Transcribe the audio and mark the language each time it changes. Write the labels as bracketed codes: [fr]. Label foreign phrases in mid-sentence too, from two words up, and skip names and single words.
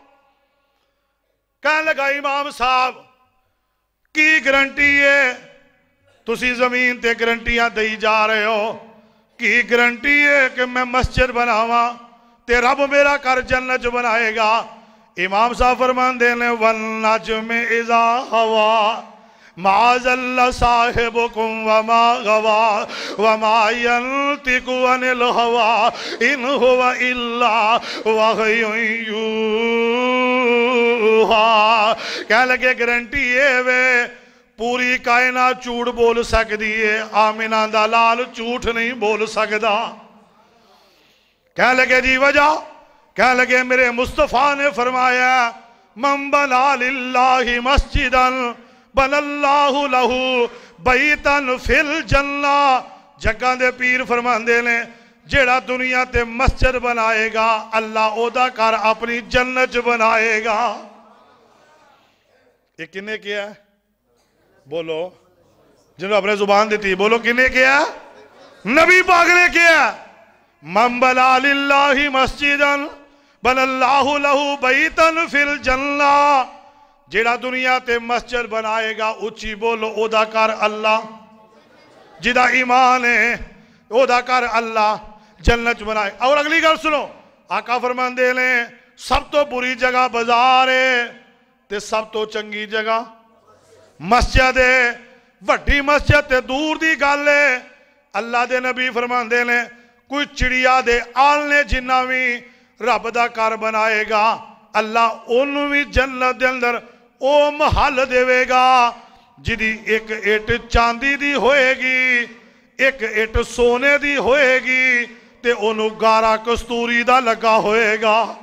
[pa] کہنے لگا امام صاحب کی گرنٹی ہے؟ تسی زمین تے گرنٹیاں دئی جا رہے ہو، کی گرنٹی ہے کہ میں مسجد بناواں تے رب میرا کر جنت بنائے گا؟ امام صاحب فرمان دینے [ar] والنجم اذا ہوا ما ضل صاحبکم وما غوا وما ينطق عن الهوى ان هو الا وحی یوحی۔ [pa] کہنے لگے گارنٹی ہے وے [ur] پوری کائنات جھوٹ بول سکتی ہے، [pa] آمنہ دا لال جھوٹ نہیں بول سکتا۔ کہنے لگے جی وجہ؟ کہنے لگے میرے مصطفیٰ نے فرمایا [ar] من بنا للہ مسجداً بن اللہ لہو بیتاً فی الجنہ۔ [pa] جگہ دے پیر فرماندے نے جیڑا دنیا تے مسجد بنائے گا اللہ او دا کر اپنی جنت بنائے گا۔ یہ کنے کیا ہے؟ بولو جنہوں اپنے زبان دیتی، بولو کنے کیا ہے؟ [ur] نبی پاک نے کیا ہے۔ [ar] من بنا للہ مسجداً بن اللہ لہو بیتاً فی الجنہ، [pa] جیڑا دنیا تے مسجد بنائے گا اچھی بولو او دا کر اللہ، جیڑا ایمان ہے او دا کر اللہ جنت بنائے۔ اور اگلی گل سنو، آقا فرمان دے لیں سب تو بری جگہ بازار ہے تے سب تو چنگی جگہ مسجد ہے۔ وڈی مسجد تے دور دی گل ہے۔ اللہ دے نبی فرمان دے لیں کوئی چڑیا دے آلنے جنہ بھی رب دا کار بنائے گا اللہ انہوں بھی جنت دے اندر او محل دے گا جدی ایک اٹ چاندی دی ہوئے گی، ایک اٹ سونے دی ہوئے گی تے انہوں گارا کستوری دا لگا ہوئے گا۔